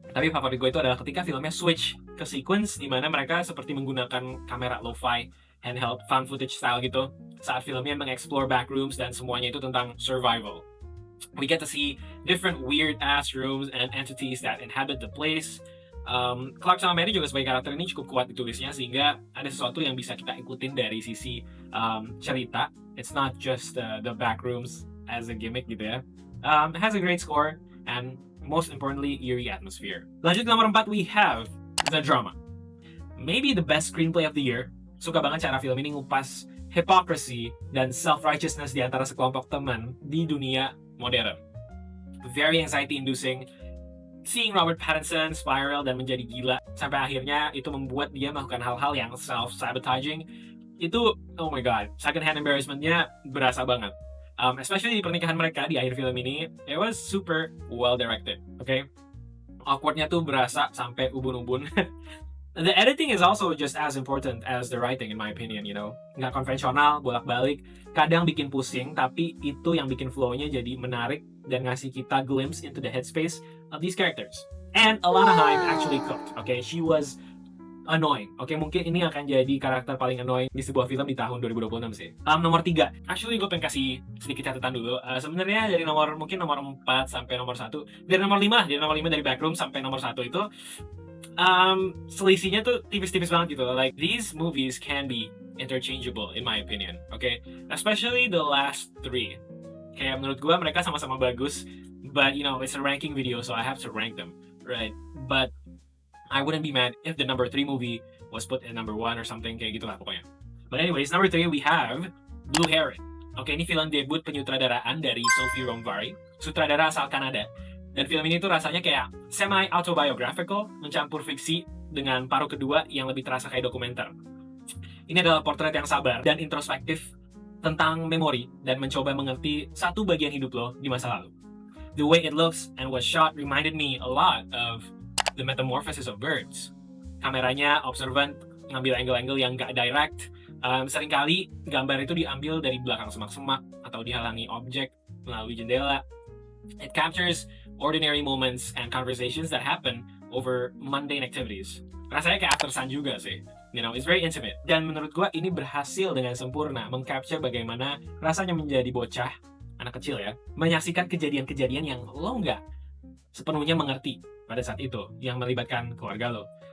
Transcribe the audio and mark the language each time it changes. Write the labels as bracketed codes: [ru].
[id] Tapi favorit gue itu adalah ketika filmnya switch ke sequence di mana mereka seperti menggunakan kamera lo-fi, handheld, found footage style gitu, saat filmnya mengeksplor backrooms dan semuanya itu tentang survival. [en] We get to see different weird-ass rooms and entities that inhabit the place. [id] Clark sama Mary juga sebagai karakter ini cukup kuat ditulisnya sehingga ada sesuatu yang bisa kita ikutin dari sisi cerita. [en] It's not just the backrooms as a gimmick [id] gitu ya. [en] It has a great score and most importantly eerie atmosphere. [id] Lanjut ke nomor 4 [en] we have The Drama. Maybe the best screenplay of the year. [id] Suka banget cara film ini ngupas hypocrisy dan self-righteousness di antara sekelompok teman di dunia modern. [en] Very anxiety-inducing. Seeing Robert Pattinson spiral [id] dan menjadi gila sampai akhirnya itu membuat dia melakukan hal-hal yang self-sabotaging. Itu, [en] oh my god, [id] second-hand embarrassment-nya berasa banget. Especially di pernikahan mereka di akhir film ini, [en] it was super well-directed, okay? [id] Awkward-nya tuh berasa sampai ubun-ubun. [en] The editing is also just as important as the writing in my opinion, [id] Nggak konvensional, bolak-balik, kadang bikin pusing, tapi itu yang bikin flow-nya jadi menarik dan ngasih kita [en] glimpse into the headspace of these characters. And Alana Haim actually cooked, okay? She was annoying, okay? [id] Mungkin ini akan jadi karakter paling annoying di sebuah film di tahun 2026 sih. Nomor 3, actually gue pengen kasih sedikit catatan dulu. Sebenarnya dari mungkin nomor 4 sampai nomor 1, dari nomor 5 dari Backroom sampai nomor 1 itu selisihnya tuh tipis-tipis banget gitu. [en] Like, these movies can be interchangeable in my opinion, okay? Especially the last 3. [id] Kayak menurut gue mereka sama-sama bagus, [en] but it's a ranking video so I have to rank them, right? But I wouldn't be mad if the number 3 movie was put in number 1 or something, [id] kayak gitu lah pokoknya. [en] But anyways, number 3 we have Blue Heron. [id] Okay, ini film debut penyutradaraan dari Sophie Romvari, sutradara asal Kanada. Dan film ini tuh rasanya kayak semi-autobiographical, mencampur fiksi dengan paruh kedua yang lebih terasa kayak dokumenter. Ini adalah potret yang sabar dan introspektif tentang memori dan mencoba mengerti satu bagian hidup lo di masa lalu. [en] The way it looks and was shot reminded me a lot of The Metamorphosis of Birds. [id] Kameranya observant, ngambil angle-angle yang gak direct. Seringkali gambar itu diambil dari belakang semak-semak atau dihalangi objek melalui jendela. [en] It captures ordinary moments and conversations that happen over mundane activities. [id] Rasanya kayak After Sun juga sih. [en] It's very intimate. [id] Dan menurut gua ini berhasil dengan sempurna meng-capture bagaimana rasanya menjadi bocah, anak kecil ya, menyaksikan kejadian-kejadian yang lo nggak sepenuhnya mengerti pada saat itu, yang melibatkan keluarga lo.